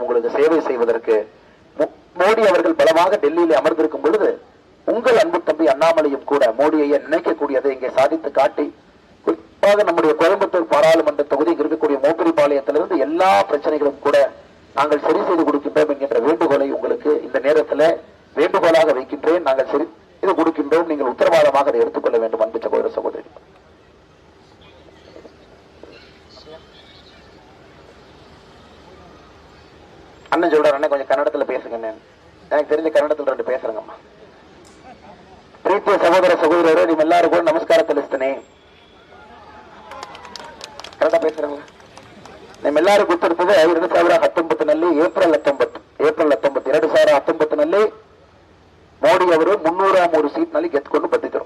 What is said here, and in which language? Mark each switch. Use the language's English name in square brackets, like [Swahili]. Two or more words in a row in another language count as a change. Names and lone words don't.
[Tamil] உங்களுக்கு சேவை செய்வதற்கு மோடி அவர்கள் பலமாக டெல்லியில அமர்ந்திருக்கும் பொழுது உங்கள் அன்பு தம்பி அண்ணாமலையும் கூட மோடியை நினைக்கக்கூடியதை இங்கே சாதித்து காட்டி, குறிப்பாக நம்முடைய கோயம்புத்தூர் பாராளுமன்ற தொகுதி இருக்கக்கூடிய மோப்பரிபாளையத்திலிருந்து எல்லா பிரச்சனைகளும் கூட நாங்கள் சரி செய்து கொடுக்கின்றோம் என்கின்ற வேண்டுகோளை உங்களுக்கு இந்த நேரத்தில் வேண்டுகோளாக வைக்கின்றேன். நாங்கள் சரி செய்து கொடுக்கின்றோம். நீங்கள் உத்தரவாதமாக அதை எடுத்துக்கொள்ள வேண்டும். அன்பு சகோதர சகோதரி, அண்ணன் சொல்றாரு, கொஞ்சம் கன்னடத்துல பேசுங்க. எனக்கு தெரிஞ்ச கன்னடத்துல 2 பேசுறேங்கம்மா. [Kannada] ಪ್ರೀತಿಯ ಸಹೋದರ ಸಹೋದರರೇ, ನಿಮ್ಮೆಲ್ಲರಿಗೂ ನಮಸ್ಕಾರ ತಿಳಿಸ್ತೇನೆ. [Tamil] ಕನ್ನಡ பேசுறாங்களா? [Kannada] ನಿಮ್ಮೆಲ್ಲರಿಗೂ ಗೊತ್ತಿರ್ತದೆ 2019 ಏಪ್ರಿಲ್ 19 2019 ಮೋದಿ ಅವರು 303 ಸೀಟ್ ನಲ್ಲಿ ಗೆದ್ದುಕೊಂಡು ಬಂದಿದ್ದರು.